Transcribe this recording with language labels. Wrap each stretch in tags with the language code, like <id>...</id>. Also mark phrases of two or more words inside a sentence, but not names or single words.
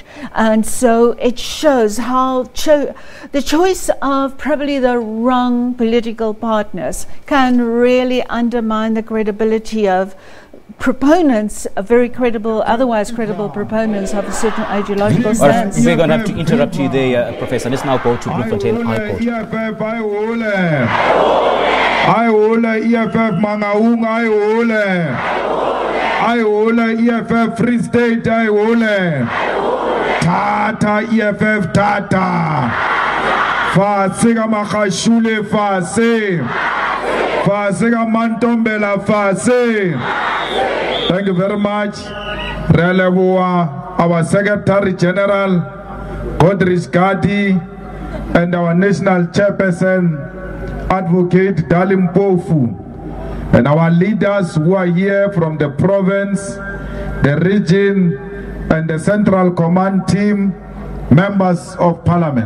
<en>And so it shows how the choice of probably the wrong political partners can really undermine the credibility of proponents, very credible, otherwise credible proponents of a certain ideological stance. We're going to have to interrupt you there, Professor. Let's now go to Bloemfontein High Court. EFF Free State, Tata, EFF Tata. Fasega Makashule Fase. Fasega Mantombela Fase. Thank you very much. Our Secretary General, Godrich Gadi, and our National Chairperson, Advocate Dalim Pofu, and our leaders who are here from the province, the region, and the Central Command team, members of Parliament.</en>